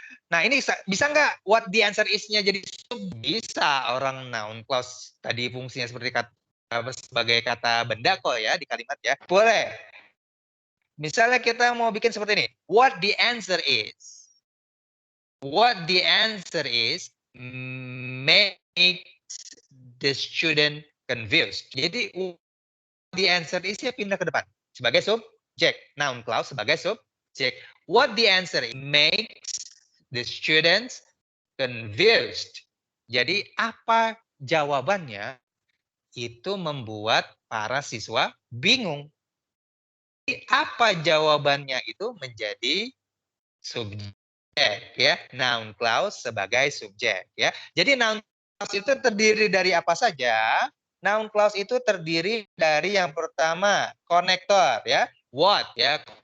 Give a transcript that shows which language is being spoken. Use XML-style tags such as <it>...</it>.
<id>Nah ini bisa nggak</id> <en>what the answer is-</en> <id>nya jadi bisa orang noun clause tadi fungsinya seperti kata sebagai kata benda kok ya di kalimat ya. Boleh. Misalnya kita mau bikin seperti ini.</id> <en>What the answer is. What the answer is makes the student confused.</en> <id>Jadi</id> <en>the answer is</en> <id>ya pindah ke depan sebagai subjek, noun clause sebagai subjek.</id> <en>What the answer is makes the students confused.</en> <id>Jadi apa jawabannya itu membuat para siswa bingung. Jadi, apa jawabannya itu menjadi subjek ya, noun clause sebagai subjek ya. Jadi noun clause itu terdiri dari apa saja? Noun clause itu terdiri dari yang pertama konektor ya, what ya.</id>